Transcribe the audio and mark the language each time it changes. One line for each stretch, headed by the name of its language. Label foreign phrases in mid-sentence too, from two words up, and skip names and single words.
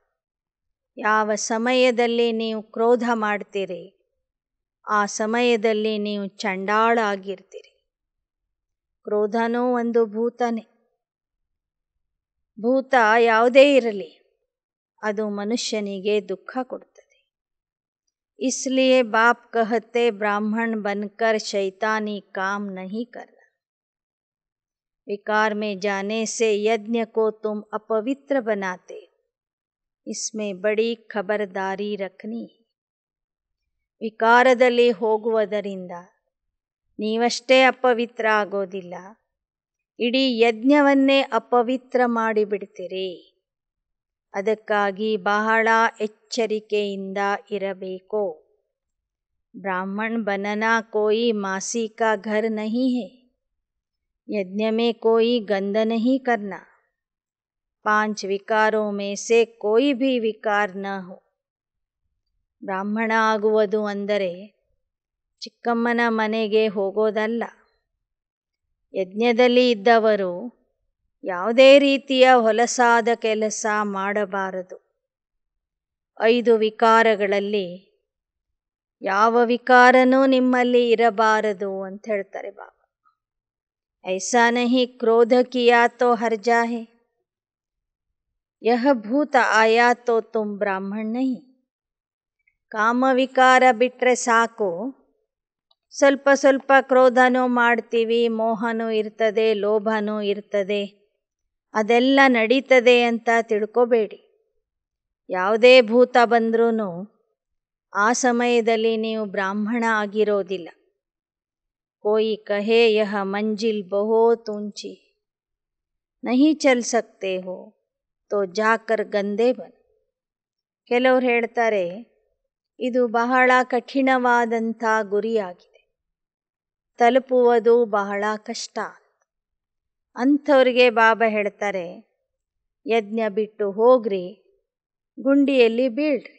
Kannada: ಯಾವ ಸಮಯದಲ್ಲಿ ನೀವು ಕ್ರೋಧ ಮಾಡ್ತೀರಿ ಆ ಸಮಯದಲ್ಲಿ ನೀವು ಚಂಡಾಳ ಆಗಿರ್ತೀರಿ. ಕ್ರೋಧನೂ ಒಂದು ಭೂತನೇ. ಭೂತ ಯಾವುದೇ ಇರಲಿ ಅದು ಮನುಷ್ಯನಿಗೆ ದುಃಖ ಕೊಡುತ್ತದೆ.
Hindi: इसलिए बाप कहते ब्राह्मण बनकर शैतानी काम नहीं करना. विकार में जाने से यज्ञ को तुम अपवित्र बनाते, इसमें बड़ी खबरदारी रखनी है.
Kannada: ವಿಕಾರದಲ್ಲಿ ಹೋಗುವುದರಿಂದ ನೀವಷ್ಟೇ ಅಪವಿತ್ರ ಆಗೋದಿಲ್ಲ, ಇಡೀ ಯಜ್ಞವನ್ನೇ ಅಪವಿತ್ರ ಮಾಡಿಬಿಡ್ತೀರಿ. ಅದಕ್ಕಾಗಿ ಬಹಳ ಎಚ್ಚರಿಕೆಯಿಂದ ಇರಬೇಕು.
Hindi: ब्राह्मण बनना कोई मासी का घर नहीं है. यज्ञ में कोई गंद नहीं करना. पांच विकारों में से कोई भी विकार न हो.
Kannada: ಬ್ರಾಹ್ಮಣ ಆಗುವುದು ಅಂದರೆ ಚಿಕ್ಕಮ್ಮನ ಮನೆಗೆ ಹೋಗೋದಲ್ಲ. ಯಜ್ಞದಲ್ಲಿ ಇದ್ದವರು ಯಾವುದೇ ರೀತಿಯ ಹೊಲಸಾದ ಕೆಲಸ ಮಾಡಬಾರದು. 5 ವಿಕಾರಗಳಲ್ಲಿ ಯಾವ ವಿಕಾರನೂ ನಿಮ್ಮಲ್ಲಿ ಇರಬಾರದು ಅಂತ ಹೇಳ್ತಾರೆ ಬಾಬಾ.
Hindi: ऐसा नहीं क्रोध किया तो हर्जा है, यह भूत आया तो तुम ब्राह्मण नहीं.
Kannada: ಕಾಮ ವಿಕಾರ ಬಿಟ್ಟರೆ ಸಾಕು. ಸ್ವಲ್ಪ ಸ್ವಲ್ಪ ಕ್ರೋಧನೂ ಮಾಡ್ತೀವಿ, ಮೋಹನೂ ಇರ್ತದೆ, ಲೋಭನೂ ಇರ್ತದೆ, ಅದೆಲ್ಲ ನಡೀತದೆ ಅಂತ ತಿಳ್ಕೊಬೇಡಿ. ಯಾವುದೇ ಭೂತ ಬಂದ್ರೂ ಆ ಸಮಯದಲ್ಲಿ ನೀವು ಬ್ರಾಹ್ಮಣ ಆಗಿರೋದಿಲ್ಲ.
Hindi: कोई कहे यह मंजिल बहुत ऊंची, नहीं चल सकते हो तो जाकर गंदे बन.
Kannada: ಕೆಲವರು ಹೇಳ್ತಾರೆ ಇದು ಬಹಳ ಕಠಿಣವಾದಂಥ ಗುರಿಯಾಗಿದೆ, ತಲುಪುವುದು ಬಹಳ ಕಷ್ಟ. ಅಂಥವ್ರಿಗೆ ಬಾಬಾ ಹೇಳ್ತಾರೆ ಯಜ್ಞ ಬಿಟ್ಟು ಹೋಗ್ರಿ, ಗುಂಡಿಯಲ್ಲಿ ಬೀಳ್ರಿ.